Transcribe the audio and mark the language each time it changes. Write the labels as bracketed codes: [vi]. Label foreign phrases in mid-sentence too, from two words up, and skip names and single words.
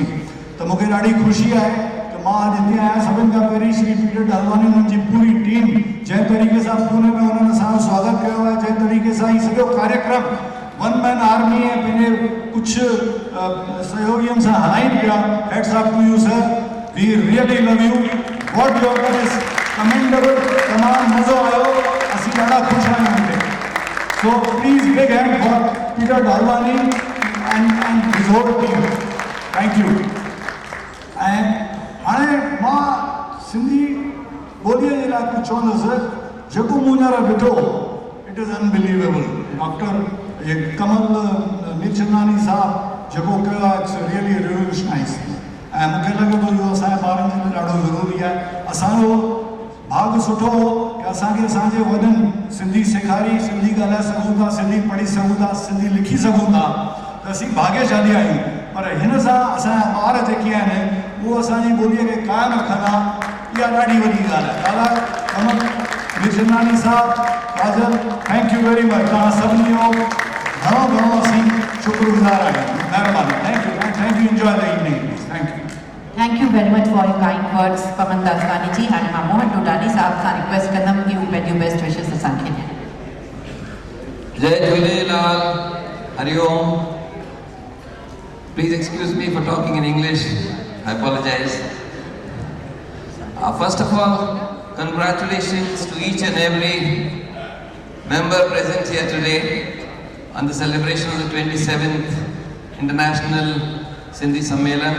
[sd] त मूंखे ॾाढी ख़ुशी आहे कि मां अॼु हिते आहियां। सभिनि खां पहिरीं श्री पीटर डलवानी हुननि जी पूरी टीम जंहिं तरीक़े सां पूने में हुननि असांजो स्वागत कयो आहे, जंहिं तरीक़े सां ही सॼो कार्यक्रम [en] one man army [sd] ऐं पंहिंजे कुझु सहयोगियुनि सां हलाइनि पिया। [en] heads up to you sir, we really love you, what your work is commendable. [sd] तमामु मज़ो आयो, असीं ॾाढा ख़ुशि आहियूं हिते। [en] so please big hand for Peter Dalwani and his whole team. thank you. [sd] ऐं हाणे मां सिंधी ॿोलीअ जे लाइ कुझु चवंदुसि। जेको मूं हींअर ॾिठो, [en] it is unbelievable. [sd] डॉक्टर कमल मीरचंदानी साहब जेको कयो आहे, [en] it's really revolutionise. [sd] ऐं मूंखे लॻे थो इहो असांजे ॿारनि जे लाइ ॾाढो ज़रूरी आहे। असांजो भाग सुठो हो कि असांखे असांजे वॾनि सिंधी सेखारी, सिंधी ॻाल्हाए सघूं था, सिंधी पढ़ी सघूं था, सिंधी लिखी सघूं था। त असीं भाग्यशाली आहियूं। पर हिन सां असांजा ॿार जेके आहिनि उहो असांजी ॿोलीअ खे क़ाइमु रखंदा, इहा ॾाढी वॾी ॻाल्हि आहे। ॾाढा मिशनानी साहब, काजल, [en] thank you very much. [sd] तव्हां सभिनी जो घणो घणो असीं शुक्रगुज़ार आहियूं। [en] महिरबानी। thank you. enjoy the evening. thank you. Thank you very much for your kind words, Paman Daswani ji. [sd] And मां मोहन डोडानी साहब सां रिक्वेस्ट कंदम कि उहे पंहिंजूं [en] best wishes [sd] असांखे ॾियनि। जय झूलेलाल, हरिओम। [en] Please excuse me for talking in English. I apologize. First of all, congratulations to each and every member present here today on the celebration of the 27th International Sindhi Sammelan.